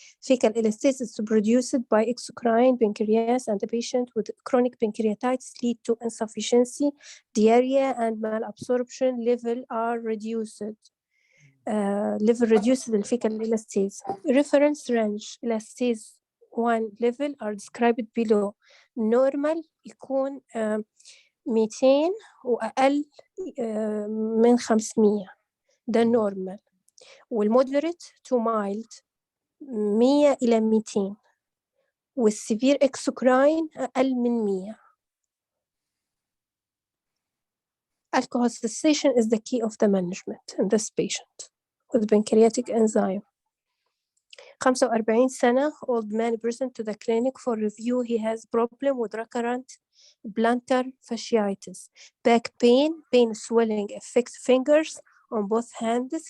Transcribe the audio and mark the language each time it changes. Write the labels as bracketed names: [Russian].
[English] Fecal elastasis produced by exocrine pancreas, and the patient with chronic pancreatitis lead to insufficiency, diarrhea, and malabsorption level are reduced. Level reduced the fecal elastase. Reference range elastase 1 level are described below. [Arabic] Normal يكون 200 وأقل من 500، ده normal. والمودريت [English] to mild [Arabic] 100 إلى 200، والسيفير exocrine أقل من 100. [English] Alcohol cessation is the key of the management in this patient with pancreatic enzyme. 45 سنة, old man present to the clinic for review. He has problem with recurrent plantar fasciitis, back pain, swelling affects fingers on both hands.